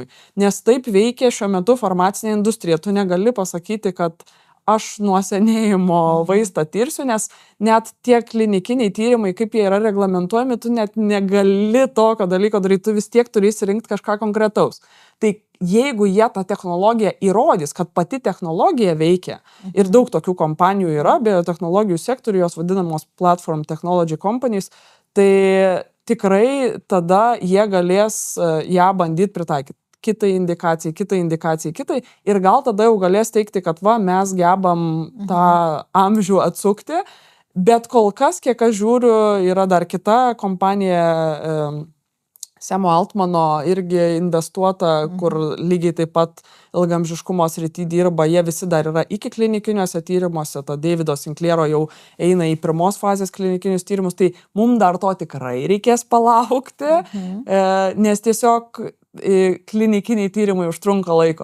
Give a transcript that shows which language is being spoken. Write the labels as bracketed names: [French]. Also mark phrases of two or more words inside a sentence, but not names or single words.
[Lithuanian] Nes taip veikia šiuo metu farmacinė industrija. Tu negali pasakyti, kad aš nuo senėjimo vaistą tirsiu, nes net tie klinikiniai tyrimai, kaip jie yra reglamentuojami, tu net negali tokio dalyko daryti, tu vis tiek turi įsirinkti kažką konkretaus. Tai jeigu jie tą technologiją įrodys, kad pati technologija veikia, ir daug tokių kompanijų yra, biotechnologijų sektorių, jos vadinamos [English] platform technology companies, [Lithuanian] tai tikrai tada jie galės ją bandyti pritaikyti. Kitai indikacijai, ir gal tada jau galės teikti, kad mes gebam tą amžių atsukti, bet kol kas, kiek aš žiūriu, yra dar kita kompanija, Semo Altmano irgi investuota, kur lygiai taip pat ilgamžiškumo srity dirba, jie visi dar yra iki klinikiniuose tyrimuose, to Davido Sinclairo jau eina į pirmos fazės klinikinius tyrimus, tai mums dar to tikrai reikės palaukti, nes tiesiog klinikiniai tyrimai užtrunka laiko.